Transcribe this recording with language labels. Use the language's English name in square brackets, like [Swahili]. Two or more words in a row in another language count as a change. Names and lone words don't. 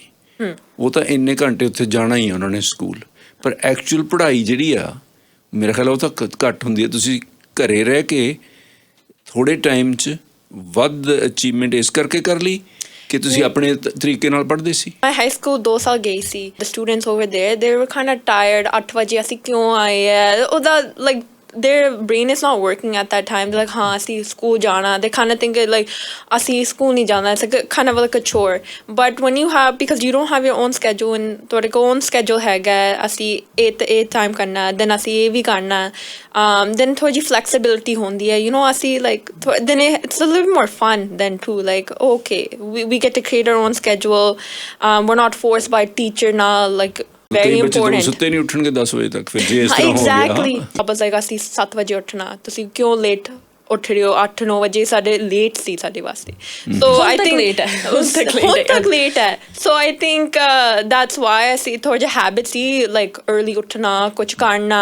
[Punjabi] ਉਹ ਤਾਂ ਇੰਨੇ ਘੰਟੇ ਉੱਥੇ ਜਾਣਾ ਹੀ ਆ ਉਹਨਾਂ ਨੇ ਸਕੂਲ, ਪਰ ਐਕਚੁਅਲ ਪੜ੍ਹਾਈ ਜਿਹੜੀ ਆ ਮੇਰਾ ਖਿਆਲ ਉਹ ਤਾਂ ਘੱਟ ਹੁੰਦੀ ਹੈ। ਤੁਸੀਂ ਘਰੇ ਰਹਿ ਕੇ ਥੋੜ੍ਹੇ ਟਾਈਮ 'ਚ ਵੱਧ ਅਚੀਵਮੈਂਟ ਇਸ ਕਰਕੇ ਕਰ ਲਈ ਕਿ ਤੁਸੀਂ ਆਪਣੇ ਤਰੀਕੇ ਨਾਲ ਪੜ੍ਹਦੇ ਸੀ। ਮੈਂ ਹਾਈ ਸਕੂਲ 2 ਸਾਲ ਗਈ ਸੀ। [English] the students over there they were kind of tired. 8 [Punjabi] ਵਜੇ ਅਸੀਂ ਕਿਉਂ ਆਏ ਹੈ, ਉਹਦਾ [English] ਲਾਈਕ their brain is not working at that time. They're like, [Punjabi] हाँ, ਅਸੀਂ school ਜਾਣਾ. [English] They kind of think like, [Punjabi] ਅਸੀਂ school ਨਹੀਂ ਜਾਣਾ. [English] It's like kind of like a chore. But when you have, because you don't have your own schedule, and [Punjabi] ਤੁਹਾਡੇ ਕੋਲ [English] own schedule [Punjabi] ਹੈਗਾ, ਅਸੀਂ [English] 8 time ਕਰਨਾ, then [Punjabi] ਅਸੀਂ ਇਹ ਵੀ ਕਰਨਾ, [English] then [Punjabi] ਥੋੜੀ ਜਿਹੀ [English] flexibility [Punjabi] ਹੁੰਦੀ ਹੈ, [English] you know, ਅਸੀਂ like, then it's a little more fun then too, like, okay, we get to create our own schedule. We're not forced by teacher ਨਾਲ, like, very important. [Punjabi] ਸੁੱਤੇ ਨਹੀਂ ਉੱਠਣਗੇ 10 ਵਜੇ ਤੱਕ, ਫਿਰ ਜੇ ਇਸ ਤਰ੍ਹਾਂ ਹੋ ਗਿਆ। [English] Exactly. [Punjabi] ਵਾਪਸ ਆਏਗਾ ਅਸੀਂ 7 ਵਜੇ ਉੱਠਣਾ, ਤੁਸੀਂ ਕਿਉਂ ਲੇਟ ਉੱਠ ਰਹੇ ਹੋ? 8-9 ਵਜੇ ਸਾਡੇ ਲੇਟ ਸੀ ਸਾਡੇ ਵਾਸਤੇ। [English] so I think [Punjabi] ਹੁਣ ਤੱਕ ਲੇਟ ਹੈ। [English] so I think that's why [Punjabi] ਅਸੀਂ ਥੋੜ੍ਹਾ ਜਿਹਾ ਹੈਬਿਟ ਸੀ, [English] like early [Punjabi] ਉੱਠਣਾ, ਕੁਛ ਕਰਨਾ।